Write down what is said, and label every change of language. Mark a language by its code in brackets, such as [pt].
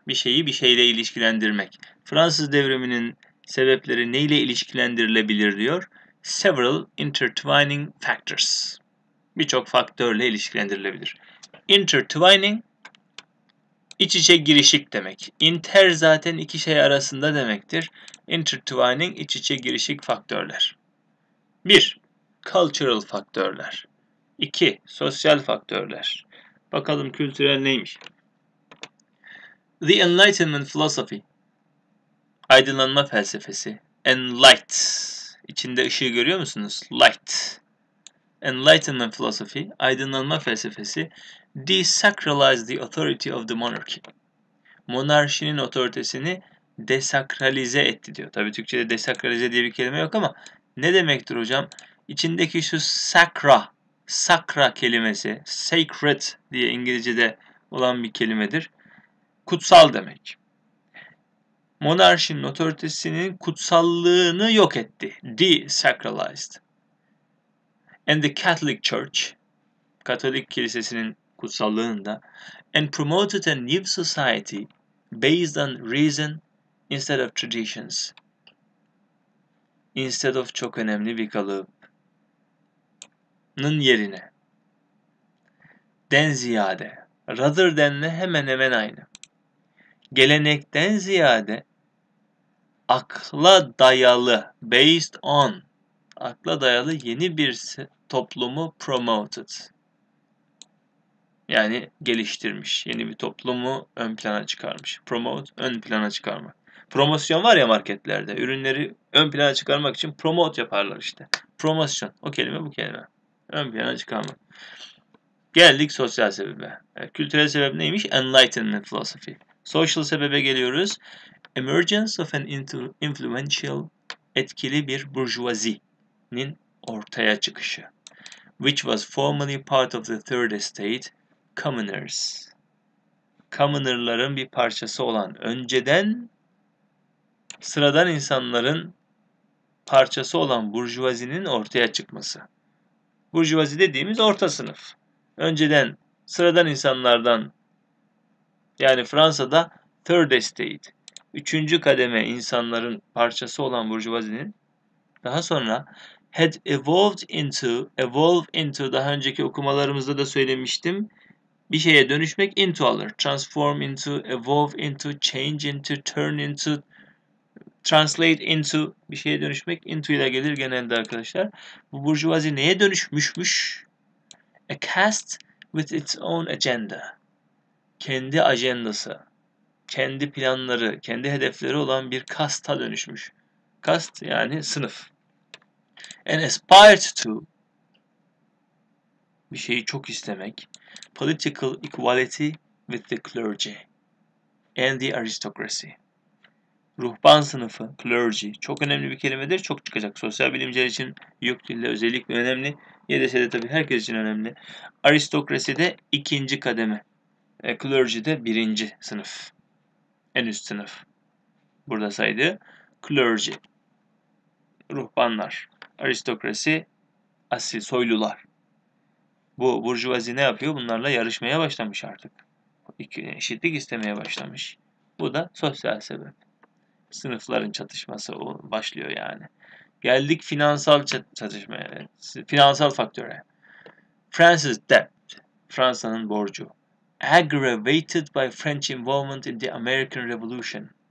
[tr] Bir şeyi bir şeyle ilişkilendirmek. Fransız devriminin sebepleri neyle ilişkilendirilebilir diyor? [en] Several intertwining factors. [tr] Birçok faktörle ilişkilendirilebilir. Intertwining, iç içe girişik demek. Inter zaten iki şey arasında demektir. Intertwining, iç içe girişik faktörler. 1. Cultural faktörler. 2. Sosyal faktörler. Bakalım kültürel neymiş? [en] The Enlightenment philosophy. [tr] Aydınlanma felsefesi. Enlight. İçinde ışığı görüyor musunuz? Light. [en] Enlightenment philosophy, [tr] aydınlanma felsefesi, [en] desacralized the authority of the monarchy. [tr] Monarşinin otoritesini desakralize etti diyor. Tabii Türkçe'de desakralize diye bir kelime yok ama ne demektir hocam? İçindeki şu sakra kelimesi, sacred diye İngilizce'de olan bir kelimedir. Kutsal demek. Monarşinin otoritesinin kutsallığını yok etti. [en] Desacralized. And the Catholic Church, [tr] Katolik kilisesinin kutsallığını da, [en] and promoted a new society based on reason instead of traditions. [tr] Instead of çok önemli bir kalıbın yerine. Den ziyade. Rather than'le hemen hemen aynı. Gelenekten ziyade akla dayalı, based on, akla dayalı yeni bir toplumu promoted. Yani geliştirmiş. Yeni bir toplumu ön plana çıkarmış. Promote, ön plana çıkarmak. Promosyon var ya marketlerde. Ürünleri ön plana çıkarmak için promote yaparlar işte. Promosyon. O kelime bu kelime. Ön plana çıkarmak. Geldik sosyal sebebe. Kültürel sebep neymiş? [en] Enlightenment philosophy. [tr] Social sebebe geliyoruz. [en] Emergence of an influential, [tr] etkili bir burjuvazi'nin ortaya çıkışı. [en] Which was formerly part of the third estate, commoners. [tr] Commoner'ların bir parçası olan, önceden sıradan insanların parçası olan burjuvazinin ortaya çıkması. Burjuvazi dediğimiz orta sınıf. Önceden sıradan insanlardan, yani Fransa'da third estate, üçüncü kademe insanların parçası olan burjuvazinin daha sonra [en] had evolve into, [tr] daha önceki okumalarımızda da söylemiştim. Bir şeye dönüşmek into alır. [en] Transform into, evolve into, change into, turn into, translate into, [tr] bir şeye dönüşmek into ile gelir genelde arkadaşlar. Bu burjuvazi neye dönüşmüşmüş? [en] A caste with its own agenda. [tr] Kendi ajandası, kendi planları, kendi hedefleri olan bir kasta dönüşmüş. Kast yani sınıf. [en] And aspired to, [tr] bir şeyi çok istemek. [en] Political equality with the clergy and the aristocracy. [tr] Ruhban sınıfı, clergy, çok önemli bir kelimedir. Çok çıkacak. Sosyal bilimciler için yok dilde özellikle önemli. YDS'de tabii herkes için önemli. Aristokrasi de ikinci kademe. Clergy de birinci sınıf. En üst sınıf. Burada saydı. Clergy. Ruhbanlar. Aristokrasi, asil, soylular. Bu burjuvazi ne yapıyor? Bunlarla yarışmaya başlamış artık. Eşitlik istemeye başlamış. Bu da sosyal sebep. Sınıfların çatışması başlıyor yani. Geldik finansal çatışmaya. Finansal faktöre. [en] France's debt. [tr] Fransa'nın borcu. [en] Aggravated by French involvement in the American Revolution.